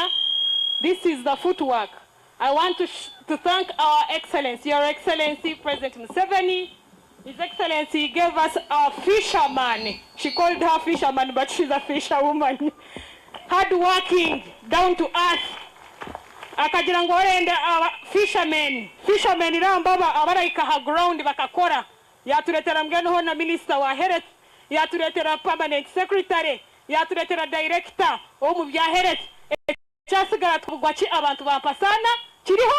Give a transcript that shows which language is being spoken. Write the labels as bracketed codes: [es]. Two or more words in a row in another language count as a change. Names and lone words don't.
[en] This is the footwork. I want to thank our Excellency, Your Excellency, President Museveni. His Excellency gave us a fisherman. She called her fisherman, but she's a fisherwoman. Hard-working, down to earth. [nyo] Akagira ngo orende fishermen. Fishermen irambaba abarayika ha ground bakakora. Yatuletera mgeni hona Minister wa Health. Yatuletera [en] Permanent Secretary. [nyo] Yatuletera Director omu bya Health. Chasigara tubugwachi abantu ba Mpasana. Kiriho?